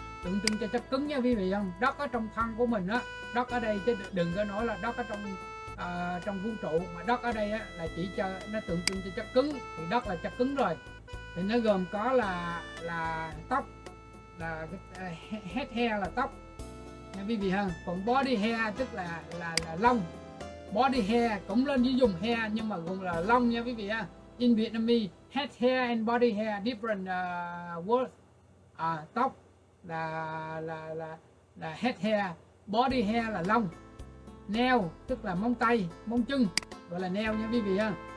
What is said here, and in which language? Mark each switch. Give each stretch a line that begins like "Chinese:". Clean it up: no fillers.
Vietnamese: Tượng trưng cho chất cứng nha quý vị không? Đất ở trong thân của mình đất ở đây chứ đừng có nói là đất ở trong vũ trụ, mà đất ở đây là chỉ cho nó tượng trưng cho chất cứng, thì đất là chất cứng rồi. Thì nó gồm có là tóc, là
English: head hair
Vietnamese: là tóc nha quý vị ha. Còn
English: body hair
Vietnamese: tức là lông. Body hair cũng lên với dùng hair nhưng mà gồm là lông nha quý vị ha.
English: In Vietnamese, head hair and body hair different words.
Vietnamese: Tóc là
English: head hair, body hair
Vietnamese: là lông. Nail tức là móng tay, móng chân, gọi là nail nha quý vị ha.